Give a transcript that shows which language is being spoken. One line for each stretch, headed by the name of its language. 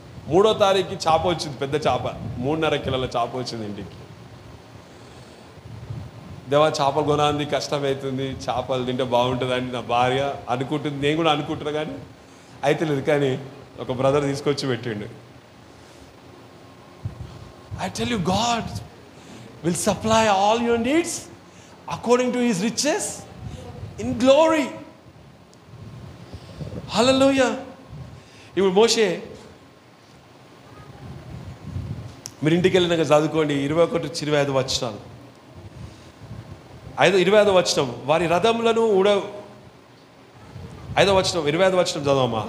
Telugu: 3వ తారీఖుకి చేప వచ్చింది, పెద్ద చేప, 3.5 కిలోల చేప వచ్చింది ఇంటికి. దేవా చేపలు కొనాలి, కష్టమవుతుంది, చేపలు తింటే బాగుంటుందని నా భార్య అనుకుంటుంది, నేను కూడా అనుకుంటున్నా, కానీ అయితే లేదు. కానీ ఒక బ్రదర్ తీసుకొచ్చి పెట్టిండు.
English: I tell you, God will supply all your needs according to His riches in glory. Hallelujah.
Telugu: ఇప్పుడు మోషే, మీరు ఇంటికి వెళ్ళినాక చదువుకోండి 21-25 వచనాలు. 25వ వచనం, వారి రథములను 5వ వచనం 25వ వచనం చదవమ్మా.